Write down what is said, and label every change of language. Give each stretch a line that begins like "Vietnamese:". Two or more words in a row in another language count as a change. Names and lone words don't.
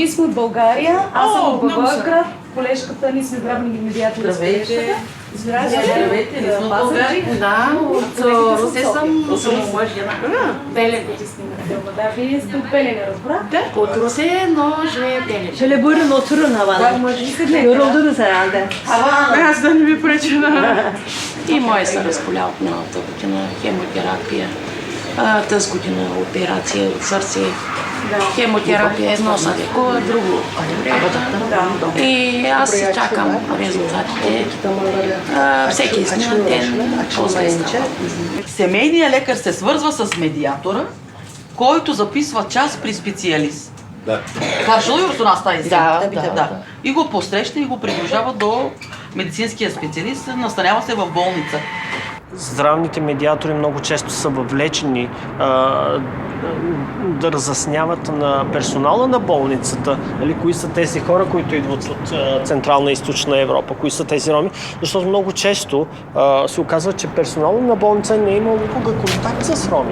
Bulgarian: Ние сме от България, аз съм от Благоевград. колежката, ние сме здравни медиатори. Здравейте. Здравейте, ние сме от България. Да, от Русе съм. Белене. Да, вие сте от Белене, разбрах? Да, от Русе, но живея в Белене.
Turkish: Şöyle buyurun oturun havada. Yoruldunuz herhalde.
Bulgarian: Аз да не ви преча на... И мой се разболя от миналата година, хемотерапия. Тази година операция от сърце. Хемотерапия едно се лекува, друго и аз чакам резултатите всеки изминат ден. Семейният лекар се свързва с медиатора, който записва час при специалист. Да.
Turkish: Karşılıyor musun hastayı?
Bulgarian: Да. И го посреща и го придружава до медицинския специалист, настанява се в болница. Здравните медиатори много често са въвлечени да разясняват на персонала на болницата, кои са тези хора, които идват от Централна и Източна Европа, кои са тези роми, защото много често се оказва, че персонала на болница не е имал никога контакт с роми.